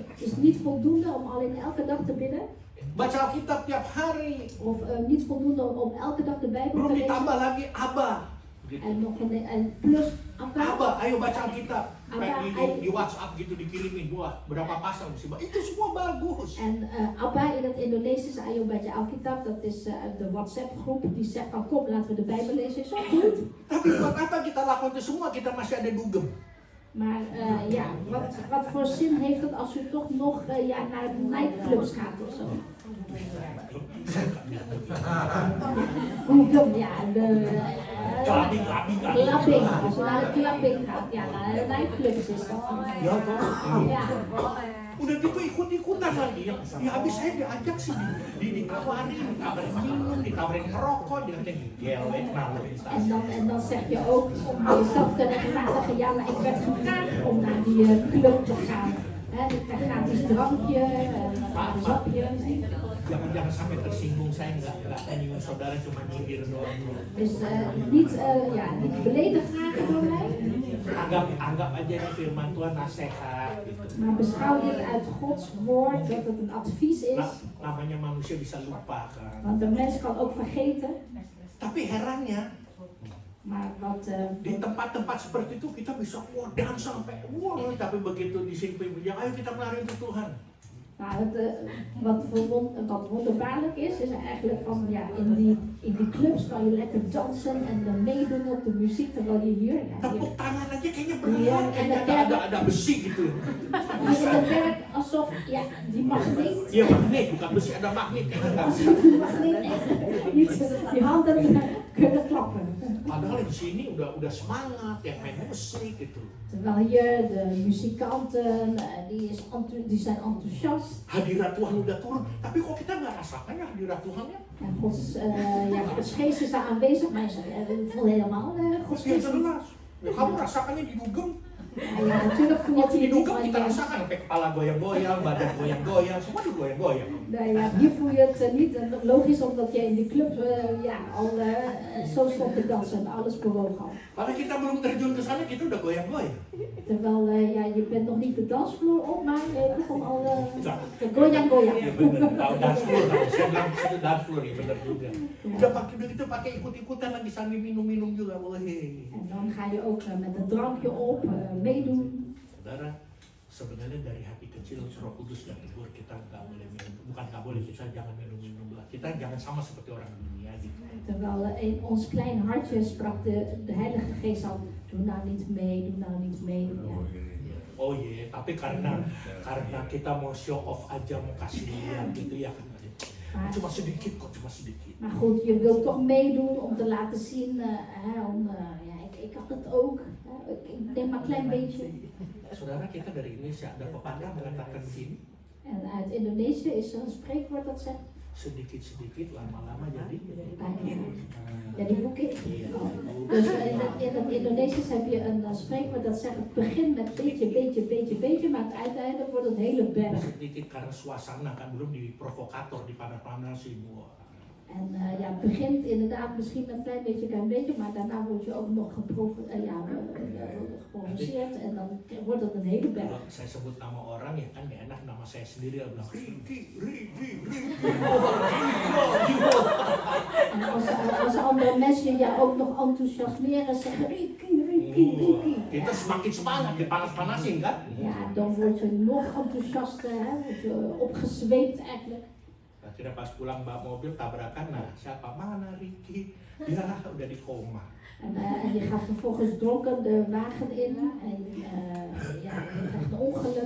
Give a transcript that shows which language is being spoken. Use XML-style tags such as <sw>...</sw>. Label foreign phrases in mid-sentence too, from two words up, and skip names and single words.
<nl>Het is niet voldoende om alleen elke dag te bidden.</nl> <id>Baca Alkitab tiap hari.</id> <nl>Of niet voldoende om elke dag de Bijbel te</nl> <id>Belum</id> <nl>lezen.</nl> <id>ditambah lagi Abba.</id> <nl>En nog en plus apa?</nl> <id>Abba, ayo baca Alkitab. Abba, Di WhatsApp gitu dikirimin, wah berapa pasal mesti baca. Itu semua bagus.</id> <nl>En Abba in het Indonesisch,</nl> <id>ayo baca Alkitab,</id> <nl>dat is de WhatsApp groep die zegt van kom laten we de Bijbel lezen, is ook goed.</nl> <id>Tapi buat apa kita lakukan itu semua, kita masih ada dugem.</id> <nl>Maar wat voor zin heeft het als u toch nog naar nightclubs gaat of zo? Clubbing. Clubbing, als u naar de clubbing gaat, naar de nightclubs is dat.</nl> <id>Ya toh.</id> <nl>Ja.</nl> <id>Udah gitu ikut-ikutan lagi ya. Ya habis saya diajak sih ditawarin minum, ditawarin ngerokok, dikatain gelek</id> <nl>En dan zeg je ook om jezelf te rechtvaardigen, ja maar ik werd gevraagd om naar die club te gaan. Ik krijg gratis drankje, een sapje.</nl> <id>Jangan sampai tersinggung, saya nggak nyinggung saudara, cuma nyindir doang.</id> <nl>Dus niet beledigd raken door mij.</nl> <id>Anggap aja nih firman Tuhan nasihat gitu.</id> <nl>Maar beschouw dit uit Gods woord, dat het een advies is.</nl> <id>Namanya manusia bisa lupa kan.</id> <nl>Want een mens kan ook vergeten.</nl> <id>Tapi herannya,</id> <nl>maar wat,</nl> <id>di tempat-tempat seperti itu kita bisa dan sampai tapi begitu di sini ya ayo kita melari untuk Tuhan.</id> <nl>Nou, wat wonderbaarlijk is eigenlijk van in die clubs kan je lekker dansen en dan meedoen op de muziek terwijl je hier.</nl> <id>Tepuk tangan aja kayaknya berat, kayaknya ada besi gitu.</id> <nl>Dus het werkt alsof die magneet.</nl> <id>Iya magneet, bukan besi, ada magneet.</id> <nl>Alsof die magneet echt niet die handen kunnen klappen.</nl> <id>Padahal di sini udah semangat yang main musik gitu.</id> <nl>Terwijl hier de muzikanten die zijn enthousiast.</nl> <id>Hadirat Tuhan udah turun, tapi kok kita nggak rasakan ya hadirat Tuhannya?</id> <nl>En Gods geest is daar aanwezig, maar ik voel helemaal Gods geest niet.</nl> <id>Kamu rasakannya di dugem.</id> <nl>Nou ja, natuurlijk voelt</nl> <id>Waktu</id> <nl>hij het niet,</nl> <id>didukung</id> <nl>want</nl> <id>kita</id> <nl>ja,</nl> <id>rasakan sampai kepala goyang-goyang, badan goyang-goyang, semua digoyang-goyang.</id> <nl>nou ja, hier voel je het niet. En logisch omdat je in die club al zo stond te dansen en alles bewoog al.</nl> <id>Padahal kita belum terjun ke sana, kita udah goyang-goyang.</id> <nl>Terwijl ja, je bent nog niet de dansvloer op, maar je begon al te goyang-goyang.</nl> <id>Iya bener, tahu</id> <en>dance floor,</en> <id>saya bilang situ</id> <en>dance floor,</en> <id>ya bener juga. Udah gitu pakai ikut-ikutan lagi sambil minum-minum juga, boleh.</id> <nl>En dan ga je ook met een drankje op, meedoen.</nl> <id>Saudara, sebenarnya dari hati kecil Roh Kudus yang tegur kita nggak boleh minum, bukan nggak boleh, kita jangan minum-minum lah. Kita jangan sama seperti orang dunia gitu.</id> <nl>Terwijl in ons klein hartje sprak de Heilige Geest al, doe nou niet mee, doe nou niet mee. Ja.</nl> <id>Oh iya, tapi karena kita mau</id> <en>show off</en> <id>aja, mau kasih lihat gitu ya kan. Cuma sedikit kok, cuma sedikit.</id> <nl>Maar goed, je wilt toch meedoen om te laten zien, ja, ik had het ook. Ik neem maar een klein beetje.</nl> <id>Saudara, kita dari Indonesia, ada pepatah mengatakan begini.</id> <nl>En uit Indonesië is er een spreekwoord dat zegt,</nl> <id>Sedikit-sedikit, lama-lama jadi jadi bukit.</id> <nl>Dus in het Indonesisch heb je een spreekwoord dat zegt, het begint met beetje, maar uiteindelijk wordt het hele berg.</nl> <id>sedikit karena suasana kan belum diprovokator, dipanas-panasin.</id> <nl>En ja, het begint inderdaad misschien met een klein beetje, maar daarna word je ook nog geprovoceerd en dan wordt het een hele berg.</nl> <id>Kalau saya sebut nama orang ya kan gak enak, nama saya sendiri bilang Riki.</id> <nl>En als andere mensen je ook nog enthousiasmeren, zeggen Riki.</nl> <id>Kita semakin semangat, dipanas-panasin kan?</id> <nl>Ja, dan word je nog enthousiaster, word je opgezweept eigenlijk.</nl> <id>Akhirnya pas pulang bawa mobil tabrakan, nah siapa mana Riki? Ya udah di koma.</id> <nl>En je gaat vervolgens dronken de wagen in en ja, je krijgt een ongeluk.</nl>